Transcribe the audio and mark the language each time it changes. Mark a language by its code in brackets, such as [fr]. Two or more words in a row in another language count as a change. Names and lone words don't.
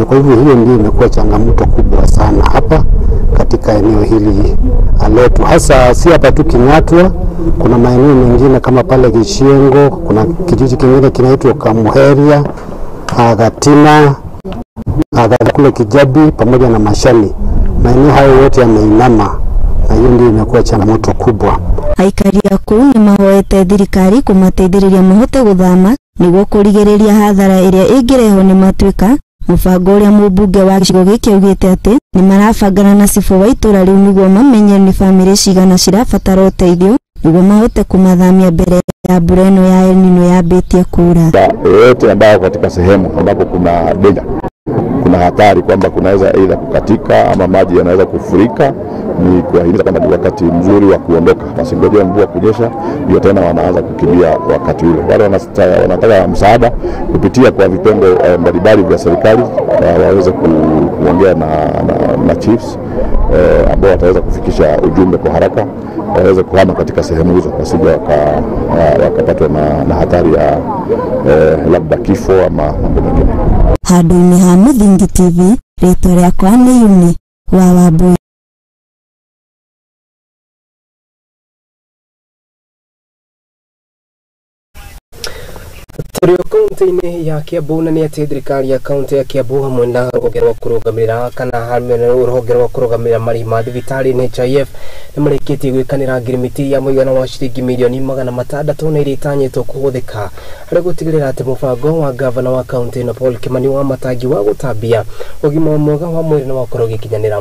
[sw] Kwa hivyo hiyo ndio imekuwa changamoto kubwa sana hapa katika eneo hili letu, hasa si hapa tu Kingatwa, kuna maeneo mengine kama pale Kishiengo, kuna kijiji kingine kinaitwa Kamuheria, Gatina, kule Kijabi pamoja na Mashani. Maeneo hayo yote yameinama na hiyo ndio imekuwa changamoto kubwa. [ki] Aikari akuu ni mahoete thirikari kumateithĩrĩria mahote guthama niguo kurigĩrĩria hathara iria ingĩrehwo ni matuika. Mũbango ũrĩa mũmbunge wa gĩcigo gĩkĩ augĩte atĩ ni marabangana na cibu wa itura rĩu niguo mamenye ni bamĩrĩ cigana cirabatara ũteithio niguo mahote kumathamia mbere ya mbura ĩno ya El Nino yambĩtie kuura. [sw] Yote ambayo katika sehemu ambapo kuna danger, kuna hatari kwamba kunaweza aidha kukatika ama maji yanaweza kufurika, ni kuahimiza kwamba ni wakati mzuri wa kuondoka, wasingojea mvua kunyesha ndio tena wanaanza kukimbia wakati ule. Wale wanataka msaada kupitia kwa vitengo mbalimbali vya serikali, waweze kuongea na chiefs ambao wataweza kufikisha ujumbe kwa haraka, waweze kuhama katika sehemu hizo wasije wakapatwa na hatari ya labda kifo ama mambo mengine. [ki] Handũ-inĩ ha Mũthingi TV, rĩtwa rĩakwa nĩ Yuni wa Wambui. Tũrĩ kaunti-inĩ ya Kiambu na nĩ atĩ thirikari ya kaunti ya Kiambu hamwe na rũhonge rwa kũrũgamĩrĩra kana hamwe na rũhonge rwa kũrũgamĩrĩra marĩhi ma thibitarĩ NHIF nĩ marĩkĩtie gwĩkanĩra ngirimiti ya mũigana wa ciringi mirioni 600 na iria itanyĩtwo kũhũthĩka harĩ gũtigĩrĩra atĩ mũbango wa gavana wa kaunti ĩno Paul Kimani wa Matangi wa gũtambia ũgima mwega wa mwĩrĩ nĩ wakorwo gĩkinyanĩra.